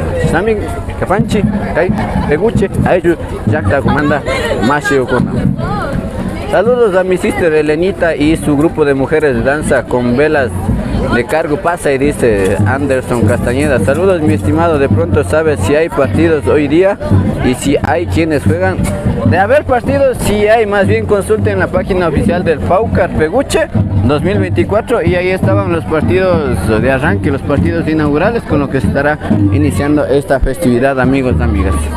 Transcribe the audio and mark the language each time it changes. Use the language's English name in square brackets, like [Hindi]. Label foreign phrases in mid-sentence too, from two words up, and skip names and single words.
[Quechua] También kapanchi kay Peguche ayu llaqta comanda mashi ukuna. [Spanish] Saludos a mi sister Elenita y su grupo de mujeres de danza con velas de cargo pasa y dice Anderson Castañeda. Saludos mi estimado, de pronto sabes si hay partidos hoy día y si hay quienes juegan. De haber partidos, si hay, más bien consulten la página oficial del Pauker Peguche 2024 y ahí estaban los partidos de arranque, los partidos inaugurales con lo que se estará iniciando esta festividad, amigos, amigas.